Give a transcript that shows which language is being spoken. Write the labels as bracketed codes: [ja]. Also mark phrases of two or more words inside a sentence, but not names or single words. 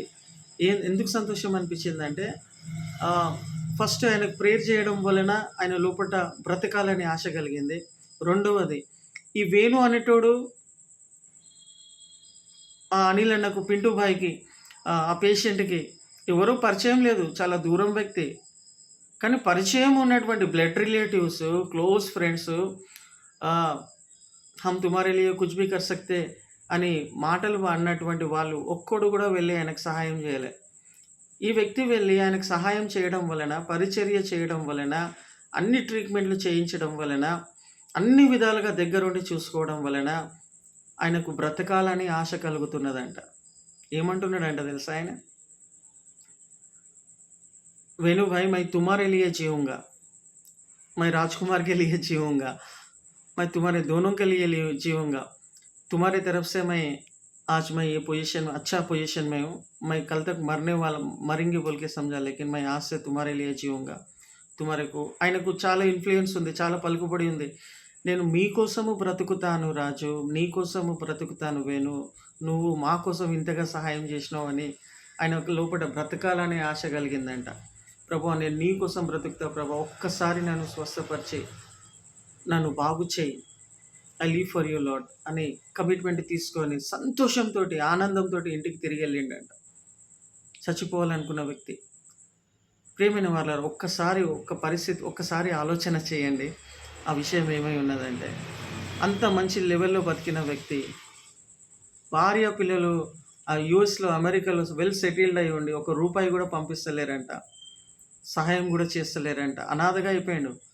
[te] ఎందుకు సంతోషం అనిపించిందంటే, ఫస్ట్ ఆయనకు ప్రేయర్ చేయడం వలన ఆయన లోపట బ్రతకాలని ఆశ కలిగింది. రెండవది, ఈ వేణు అనేటోడు ఆ అనిల్ అన్నకు, పింటూ భాయ్కి, ఆ పేషెంట్కి ఎవరూ పరిచయం లేదు, చాలా దూరం వ్యక్తి. కానీ పరిచయం ఉన్నటువంటి [en] blood relatives, close friends, [hi] हम तुम्हारे लिए कुछ भी कर सकते [te] అని మాటలు అన్నటువంటి వాళ్ళు ఒక్కడు కూడా వెళ్ళి ఆయనకు సహాయం చేయలే. ఈ వ్యక్తి వెళ్ళి ఆయనకు సహాయం చేయడం వలన, పరిచర్య చేయడం వలన, అన్ని ట్రీట్మెంట్లు చేయించడం వలన, అన్ని విధాలుగా దగ్గరుండి చూసుకోవడం వలన ఆయనకు బ్రతకాలని ఆశ కలుగుతున్నదంట. ఏమంటున్నాడంట తెలుసా ఆయన? [hi] "वेणु भाई, मैं तुम्हारे लिए जीऊँगा, मैं राजकुमार के लिए जीऊँगा, मैं तुम्हारे दोनों के लिए जीऊँगा. तुम्हारे तरफ से आज मैं ये अच्छा पोजीशन में हूँ. मैं कल तक मरेंगे बोल के समझा, लेकिन मैं आज से तुम्हारे लिए जीऊँगा. [te] ఆయనకు చాలా ఇన్‌ఫ్లూయెన్స్ ఉంది, చాలా పలుకుబడి ఉంది. నేను మీకోసము బ్రతుకుతాను రాజు, నీకోసము బ్రతుకుతాను వేణు, నువ్వు మా కోసం ఇంతగా సహాయం చేసినావని ఆయనకు లోపల బ్రతకాలనే ఆశ కలిగిందంట. ప్రభువా, నేను నీ కోసం బ్రతుకుతా ప్రభువా, ఒక్కసారి నన్ను స్వస్థపరిచి నన్ను బాగు చేయి, [en] I live for you Lord [te] అని కమిట్మెంట్ తీసుకొని సంతోషంతో, ఆనందంతో ఇంటికి తిరిగి వెళ్ళిండంట. చచ్చిపోవాలనుకున్న వ్యక్తి. ప్రియమైన వాళ్ళారా, ఒక్కసారి ఆలోచన చేయండి. ఆ విషయం ఏమై ఉన్నదంటే, అంత మంచి లెవెల్లో బతికిన వ్యక్తి, భార్య పిల్లలు యూఎస్లో, అమెరికాలో [en] well settled [te] అయి ఉండి ఒక రూపాయి కూడా పంపిస్తలేరంట, సహాయం కూడా చేస్తలేరంట, అనాథగా అయిపోయాడు.